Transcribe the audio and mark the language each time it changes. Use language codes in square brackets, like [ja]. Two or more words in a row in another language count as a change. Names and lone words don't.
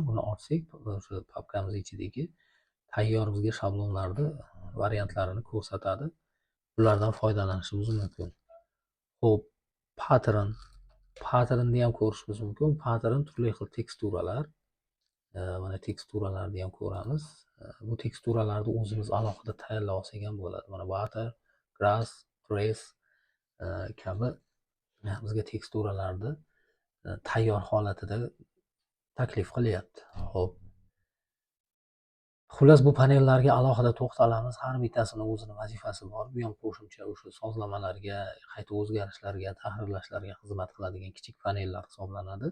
[uz] Buni ochsak, o'sha papkamiz ichidagi tayyor bizga shablonlarni variantlarini ko'rsatadi. Bulardan foydalanishimiz mumkin. Xo'p, patternni ham ko'rishimiz mumkin. Pattern turli xil teksturalar. Mana teksturalarni ham ko'ramiz. Bu teksturalarni o'zimiz alohida tayyorlab olsak ham bo'ladi. Mana [en] water, grass, trace [uz] kabi bizga teksturalarni tayyor holatida taklif qilyapti. Xo'p. Xullas, bu panellarga alohida to'xtalamiz. Har bittasini o'zini vazifasi bor. Bu ham qo'shimcha o'sha sozlamalarga, qayta o'zgarishlarga, tahrirlashlarga xizmat qiladigan kichik panellar hisoblanadi.